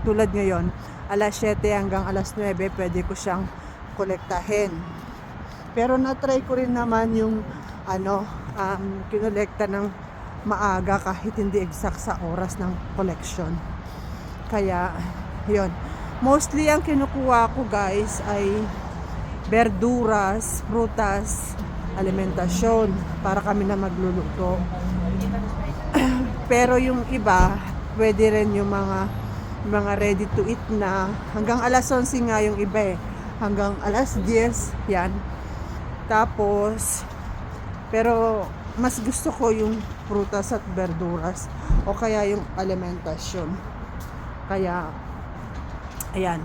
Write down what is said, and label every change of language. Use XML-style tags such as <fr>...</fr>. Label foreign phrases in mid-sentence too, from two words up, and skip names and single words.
<tl>Tulad ngayon, alas 7 hanggang alas 9 pwede ko siyang kolektahin. Pero na-try ko rin naman yung kinolekta ng maaga kahit hindi exact sa oras ng collection. Kaya, yun. Mostly ang kinukuha ko guys ay</tl> <es>verduras, frutas,</es> <tl>alimentasyon para kami na magluluto. Pero yung iba, pwede rin yung mga</tl> <en>ready to eat</en> <tl>na hanggang alas 11 nga yung iba eh. Hanggang alas 10, yan. Tapos, pero mas gusto ko yung prutas at verduras o kaya yung alimentasyon. Kaya, ayan.</tl>